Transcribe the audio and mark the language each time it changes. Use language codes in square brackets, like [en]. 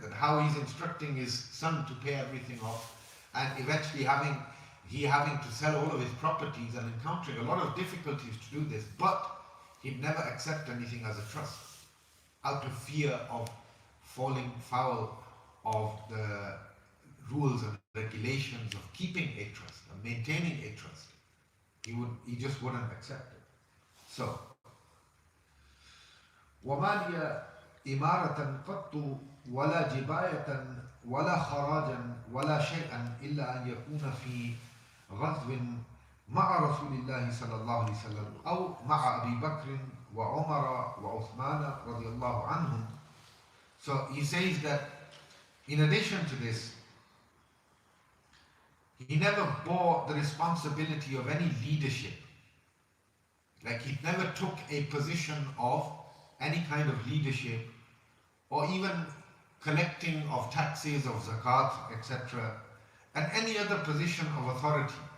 [en] That how he's instructing his son to pay everything off, and eventually having to sell all of his properties and encountering a lot of difficulties to do this, but he'd never accept anything as a trust out of fear of falling foul of the rules and regulations of keeping a trust and maintaining a trust. He just wouldn't accept it. So, [ar] وَمَا لِيَ إِمَارَةً قَطُّ وَلَا جِبَايَةً وَلَا خَرَاجًا وَلَا شَيْئًا إِلَّا أَنْ يَكُونَ فِي غزو مع رسول الله صلى الله عليه وسلم أو مع أبي بكر وعمر وعثمان رضي الله عنهم. [en] So he says that in addition to this, he never bore the responsibility of any leadership. Like he never took a position of any kind of leadership or even collecting of taxes, of zakat, etc., and any other position of authority.